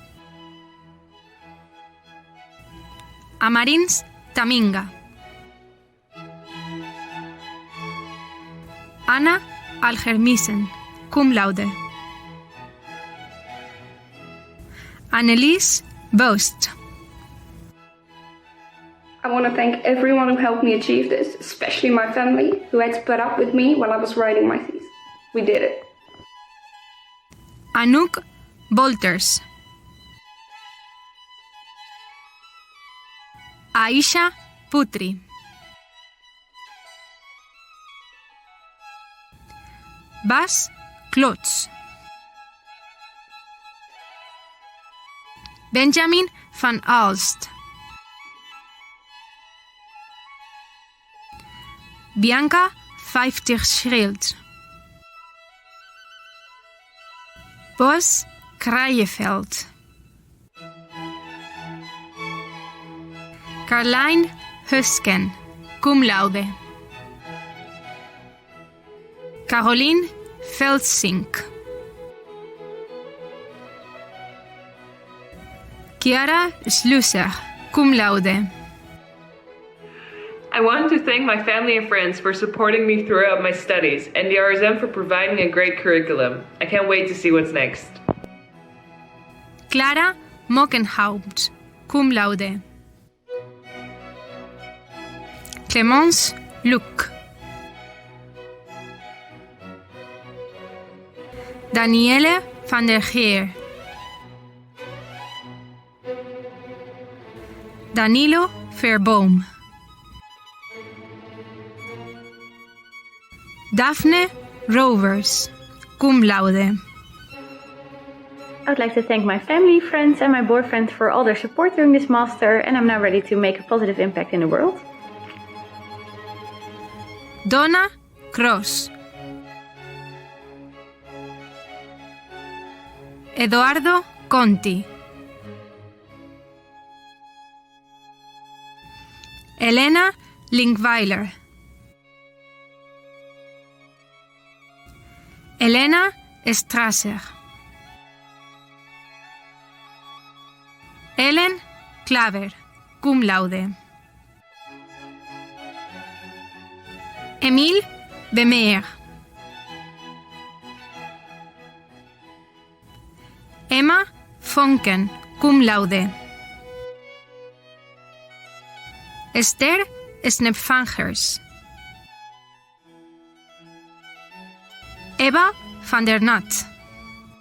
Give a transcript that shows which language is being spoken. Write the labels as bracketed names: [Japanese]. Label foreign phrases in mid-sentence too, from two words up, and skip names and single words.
[English] Amarins Taminga. Anna Algermissen, [Latin] cum laude. [English] Annelies Bost. I want to thank everyone who helped me achieve this, especially my family, who had to put up with me while I was writing my thesis. We did it. Anouk Bolters. Aisha Putri. Bas Klotz. Benjamin van Aalst. Bianca 50 Schrild. Bos Krajeveld. Carlijn Husken, [Latin] cum laude. [English] Caroline Veldsink. Chiara Slusser, [Latin] cum laude. [English] I want to thank my family and friends for supporting me throughout my studies and the RSM for providing a great curriculum. I can't wait to see what's next. Clara Mockenhaupt, [Latin] cum laude. [English] Clemence Luc. Danielle van der Geer. Danilo Verboom. Daphne Rovers, [Latin] cum laude. [English] I would like to thank my family, friends and my boyfriend for all their support during this master, and I'm now ready to make a positive impact in the world. Donna Cross. Eduardo Conti. Elena Linkweiler. Elena Strasser. Ellen Klaver, [Latin] cum laude. [English] Emile Bemeer. Emma Fonken, [Latin] cum laude. [English] Esther Snepvangers. Eva van der Nat.